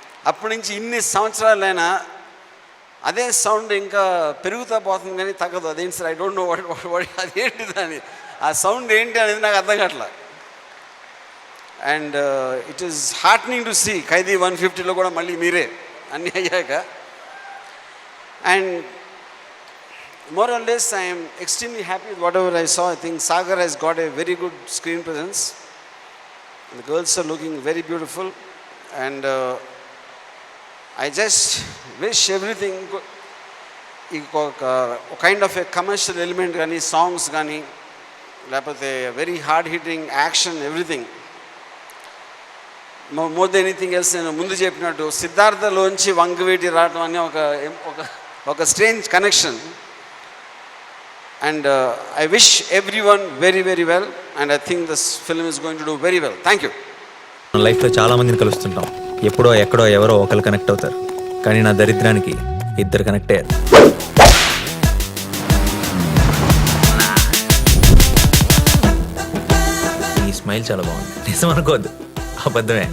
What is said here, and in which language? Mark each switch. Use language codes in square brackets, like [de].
[te] అప్పటి నుంచి ఇన్ని సంవత్సరాలైనా అదే సౌండ్ ఇంకా పెరుగుతూ పోతుంది కానీ తగ్గదు. అదేంటి sir, [en] I don't know what [te] అదేంటి దాని ఆ సౌండ్ ఏంటి అనేది నాకు అర్థం కావట్లా. [en] and it is heartening to see Khaidi 150లో [te] కూడా మళ్ళీ మీరే అన్నీ అయ్యాక. [en] And more or less I am extremely happy with whatever I saw. I think Sagar has got a very good screen presence. The girls are looking very beautiful and I just wish everything a kind of a commercial element gani, songs gani, లేకపోతే very hard hitting action, everything. More than anything else, [te] నేను ముందు చెప్పినట్టు సిద్ధార్థలోంచి వంగవీటి రావడం అనే ఒక strange connection. [en] And I wish everyone very very well and I think this film is going to do very well. Thank you. [te] లైఫ్లో చాలా మందిని కలుస్తుంటాం. ఎప్పుడో ఎక్కడో ఎవరో ఒకరు కనెక్ట్ అవుతారు. కానీ నా దరిద్రానికి ఇద్దరు కనెక్ట్ అయ్యారు. ఈ స్మైల్ చాలా బాగుంది. నిజం అనుకోవద్దు, అబద్ధమే.